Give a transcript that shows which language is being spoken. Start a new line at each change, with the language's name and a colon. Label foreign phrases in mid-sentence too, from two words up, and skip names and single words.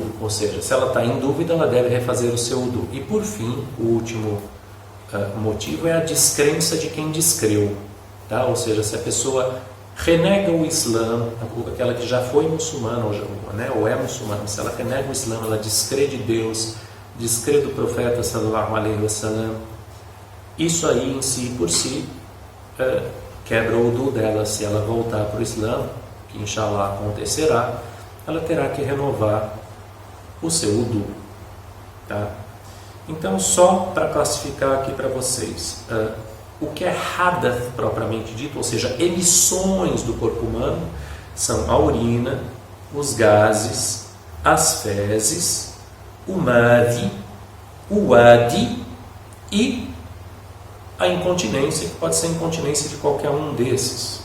Portuguese: Ou seja, se ela está em dúvida, ela deve refazer o seu wudu. E por fim, o último motivo é a descrença de quem descreu, tá? Ou seja, se a pessoa renega o Islã, aquela que já foi muçulmana ou é muçulmana, se ela renega o Islã, ela descrê de Deus, descrê do profeta
Arabic: صلى الله عليه وسلم,
Portuguese: isso aí em si por si quebra o wudu dela. Se ela voltar para o Islã, que inshallah acontecerá, ela terá que renovar o seu wudu. Tá? Então, só para classificar aqui para vocês, o que é hadath propriamente dito, ou seja, emissões do corpo humano, são a urina, os gases, as fezes, o madhi, o wadi e a incontinência, que pode ser incontinência de qualquer um desses.